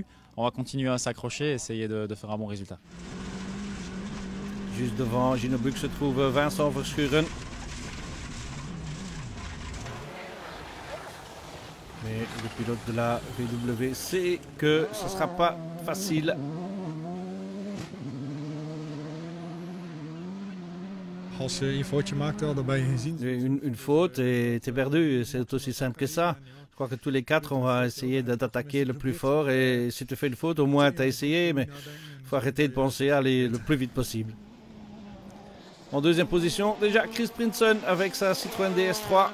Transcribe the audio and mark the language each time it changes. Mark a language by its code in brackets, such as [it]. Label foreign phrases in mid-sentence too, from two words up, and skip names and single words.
[fr] On va continuer à s'accrocher et essayer de faire un bon résultat. Juste devant Gino Bux se trouve Vincent Verschuren. Mais le pilote de la VW sait que ce ne sera pas facile. [nl] Als je een foutje maakt, dan ben je gezien. [fr] Une faute et tu es perdu, c'est aussi simple que ça. Je crois que tous les 4, on va essayer d'attaquer le plus fort et si tu fais une faute, au moins tu as essayé, mais il faut arrêter de penser à aller le plus vite possible. En deuxième position, déjà Chris Prinson avec sa Citroën DS3.